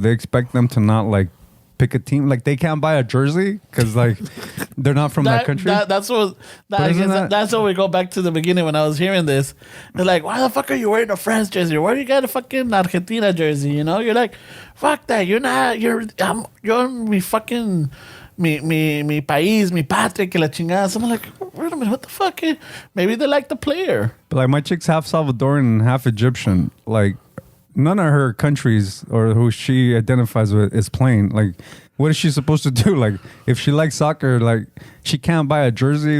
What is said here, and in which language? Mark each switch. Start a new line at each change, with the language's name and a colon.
English: They expect them to not, like, pick a team. Like, they can't buy a jersey because, like, they're not from that country? That's what we go back to the beginning when I was hearing this. They're like, why the fuck are you wearing a France jersey? Why do you got a fucking Argentina jersey? You know? You're like, fuck that. You're
Spanish: mi
English: fucking...
Spanish: Mi país, mi patria, que la chingada.
English: So I'm like, wait a minute, what the fuck? Maybe they like the player. But, like, my chick's half Salvadoran and half Egyptian. Like, none of her countries or who she identifies with is playing. Like, what is she supposed to do? Like, if she likes soccer, like, she can't buy a jersey.